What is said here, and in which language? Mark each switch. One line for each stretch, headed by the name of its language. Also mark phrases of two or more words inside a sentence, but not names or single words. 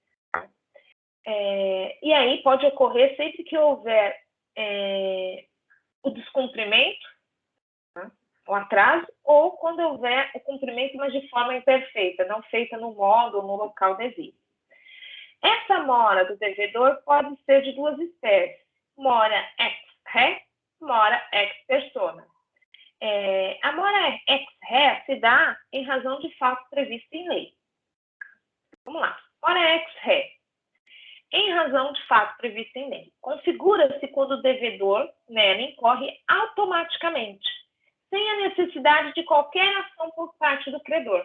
Portuguese: E aí pode ocorrer sempre que houver o descumprimento, né, o atraso, ou quando houver o cumprimento, mas de forma imperfeita, não feita no modo ou no local devido. Essa mora do devedor pode ser de duas espécies: mora
Latin: ex re,
Portuguese: mora
Latin: ex persona.
Portuguese: A mora
Latin: ex re
Portuguese: se dá em razão de fato previsto em lei. Vamos lá. Mora
Latin: ex re.
Portuguese: Em razão de fato previsto em lei. Configura-se quando o devedor nela incorre automaticamente, sem a necessidade de qualquer ação por parte do credor.